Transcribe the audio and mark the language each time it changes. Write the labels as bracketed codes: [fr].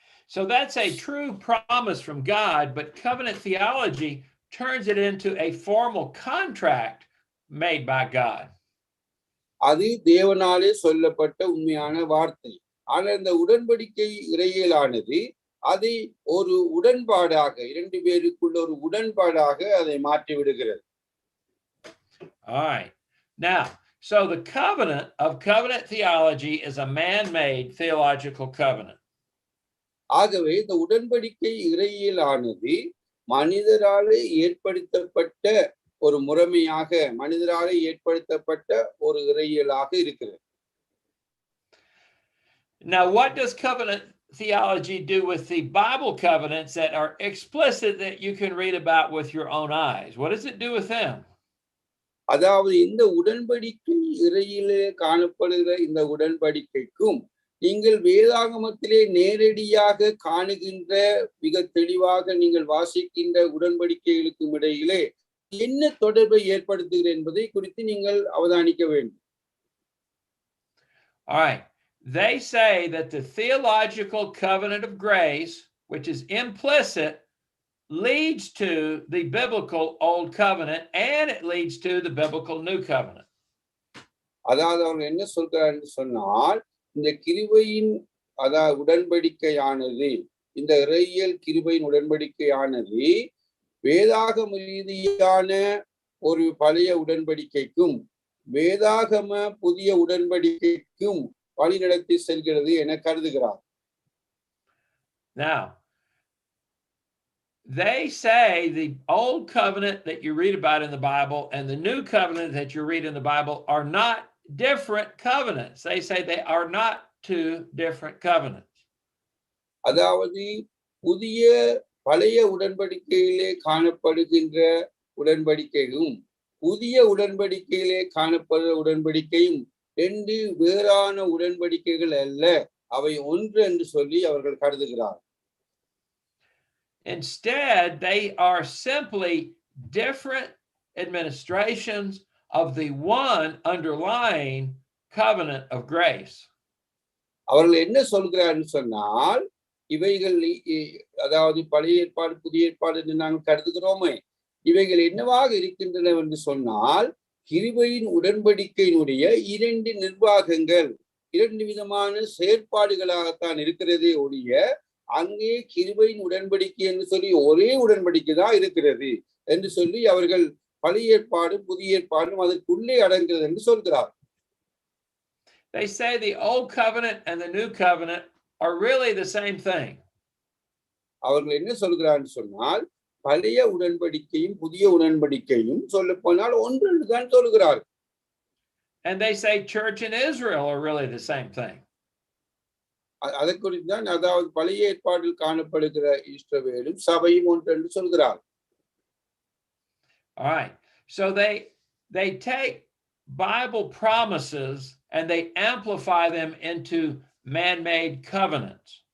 [en] So that's a true promise from God, but covenant theology turns it into a formal contract made by God. [ta] அது தேவனாலே சொல்லப்பட்ட உண்மையான வார்த்தை. ஆனால் இந்த உடன்படிக்கை இறையியலானது அதை ஒரு உடன்பாடாக, இரண்டு பேருக்குள்ள ஒரு உடன்பாடாக அதை மாற்றி விடுகிறது. [en] All right. Now, so the covenant of covenant theology is a man-made theological covenant. [ta] ஆகவே இந்த உடன்படிக்கை இறையியலானது மனிதராலே ஏற்படுத்தப்பட்ட ஒரு முறைமையாக, மனிதராலே ஏற்படுத்தப்பட்ட ஒரு இறையியலாக இருக்கிறது. [en] Now, what does covenant theology do with the Bible covenants that are explicit that you can read about with your own eyes? What does it do with them? [ta] அதாவது இந்த உடன்படிக்கை இறையிலே காணப்படுகிற இந்த உடன்படிக்கைக்கும் நீங்கள் வேதாகமத்திலே நேரடியாக காணுகின்ற, மிக தெளிவாக நீங்கள் வாசிக்கின்ற உடன்படிக்கைகளுக்கும் இடையிலே என்ன தொடர்பை ஏற்படுத்துகிறது என்பதை குறித்து நீங்கள் அவதானிக்க வேண்டும். [en] All right. They say that the theological covenant of grace, which is implicit, leads to the biblical Old Covenant and it leads to the biblical New Covenant. [ta] அதாவது அவங்க என்ன சொல்றாருன்னு சொன்னால், இந்த கிருபையின் உடன்படிக்கையானது, இந்த இறையியல் கிருபையின் உடன்படிக்கையானது வேதாகம ரீதியான ஒரு பழைய உடன்படிக்கைக்கும் வேதாகம புதிய உடன்படிக்கைக்கும் வழிநடத்தி செல்கிறது என கருதுகிறார். [en] Now, they say the old covenant that you read about in the Bible and the new covenant that you read in the Bible are not different covenants. They say they are not two different covenants. [ta] அதாவது புதிய பழைய உடன்படிக்கையிலே காணப்படுகின்ற உடன்படிக்கையும் புதிய உடன்படிக்கையிலே காணப்படுகிற உடன்படிக்கையும் ரெண்டு வேறான உடன்படிக்கைகள் அல்ல, அவை ஒன்று என்று சொல்லி அவர்கள் கருதுகிறார். [en] Instead, they are simply different administrations of the one underlying covenant of grace. [ta] அவர்கள் என்ன சொல்கிறார்கள் சொன்னால், இவைகள் அதாவது பழைய ஏற்பாடு புதிய ஏற்பாடு என்று நாங்கள் கருதுகிறோமே, இவைகள் என்னவாக இருக்கின்றன என்று சொன்னால், கிருபையின் உடன்படிக்கையினுடைய இரண்டு நிர்வாகங்கள், இரண்டு விதமான செயற்பாடுகளாகத்தான் இருக்கிறதே ஒழிய அங்கே கிருபையின் உடன்படிக்கை என்று சொல்லி ஒரே உடன்படிக்கை தான் இருக்கிறது என்று சொல்லி அவர்கள் பழைய ஏற்பாடு புதிய ஏற்பாடும் அதற்குள்ளே அடங்குகிறது என்று சொல்கிறார். [en] They say the old covenant and the new covenant are really the same thing. [ta] அவர்கள் என்ன சொல்கிறார்கள் சொன்னால், பழைய உடன்படிக்கையும் புதிய உடன்படிக்கையும் சொல்ல போனால் ஒன்று தான் சொல்கிறார். [en] And they say church and Israel are really the same thing. [ta] அதை குறித்து தான், அதாவது பழைய ஏற்பாட்டில் காணப்படுகிற இஸ்ரவேலும் சபையும் ஒன்று என்று சொல்கிறார். [en] All right. So they take Bible promises and they amplify them into man-made covenants.